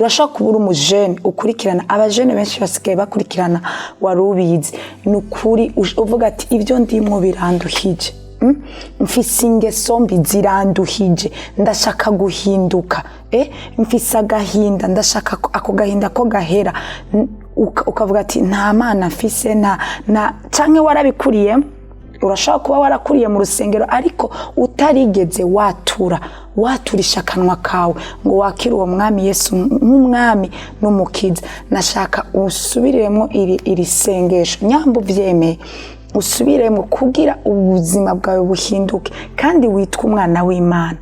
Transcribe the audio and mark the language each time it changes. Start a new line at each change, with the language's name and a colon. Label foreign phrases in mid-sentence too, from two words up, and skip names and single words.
Rundi: Urashaka kubura umujene ukurikirana abajene benshi basigaye bakurikirana WARUBIZI nukuri uvuga ati ibyo ndimo biranduhije mfise ingeso mbi ziranduhije ndashaka guhinduka mfise agahinda ndashaka ako gahinda ko gahera ukavuga ati nta Mana mfise na canke warabikuriye urashaka kuba warakuriye mu rusengero ariko utarigeze waturisha akanwa kawe ngo wakire uwo mwami Yesu nk'umwami n'umukiza. Nashaka usubiriremo iri sengesho nyambo vyemeye usubiremo kugira ubuzima bwawe buhinduke kandi witwa umwana w'Imana.